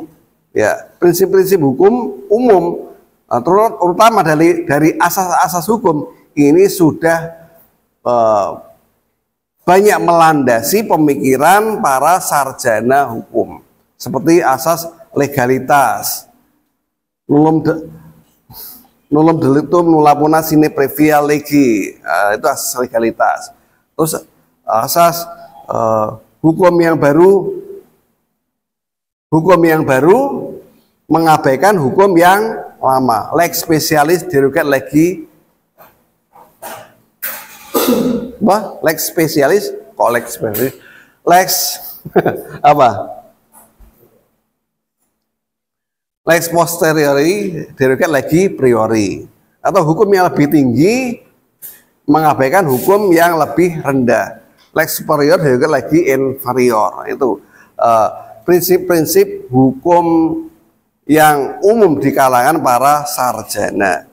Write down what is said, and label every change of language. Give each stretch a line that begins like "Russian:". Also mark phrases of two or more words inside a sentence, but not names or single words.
Indonesian: Ya, prinsip-prinsip hukum umum, terutama dari asas-asas hukum ini sudah banyak melandasi pemikiran para sarjana hukum, seperti asas legalitas,
Latin: nullum delictum nulla puna sine previa legi,
Indonesian: itu asas legalitas. Terus asas hukum yang baru mengabaikan hukum yang lama,
Latin: lex specialis derogat legi. Lex spesialis, kok lex spesialis?
Indonesian: Lex apa?
Latin: Lex posteriori derogat legi priori.
Indonesian: Atau hukum yang lebih tinggi mengabaikan hukum yang lebih rendah.
Latin: Lex superior derogat legi inferior.
Indonesian: Itu prinsip-prinsip hukum yang umum di kalangan para sarjana.